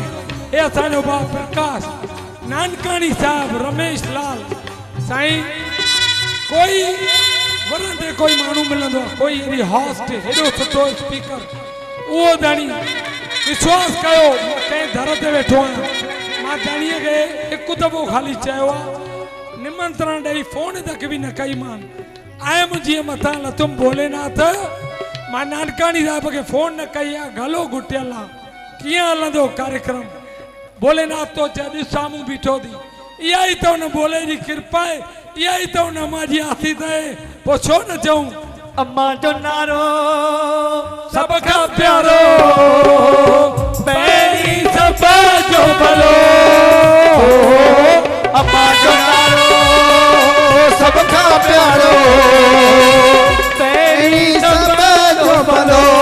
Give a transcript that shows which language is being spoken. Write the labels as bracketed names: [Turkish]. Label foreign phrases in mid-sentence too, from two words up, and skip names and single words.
[Sindhi] हे असांजो भाउ प्रकाश नानकाणी साहिब, रमेश लाल साईं, कोई वरन ते कोई माण्हू मिलंदो आहे, कोई अहिड़ी हॉस्ट हेॾो सुठो स्पीकर, उहो धणी विश्वास कयो कंहिं दर ते वेठो आहियां। मां धणीअ खे हिकु दफ़ो ख़ाली चयो आहे, निमंत्रण ॾेई फोन तक बि न कई मान, आयमि जीअं मथां लथुमि भोलेनाथ, मां नानकाणी साहिब खे फोन न कई आहे, गलो घुटियल आहे, कीअं हलंदो कार्यक्रम। भोलेनाथ तो चए साम्हूं बीठो थी, इहा ई त हुन भोले जी कृपा आहे, इहा ई त हुन अमां जी आसीस आहे, पोइ छो न चऊं। अम्मां जो नारो सभ खां प्यारो, पहिरीं सभ जो भलो। अम्मां जो नारो सभ खां प्यारो, पहिरीं सभ जो भलो।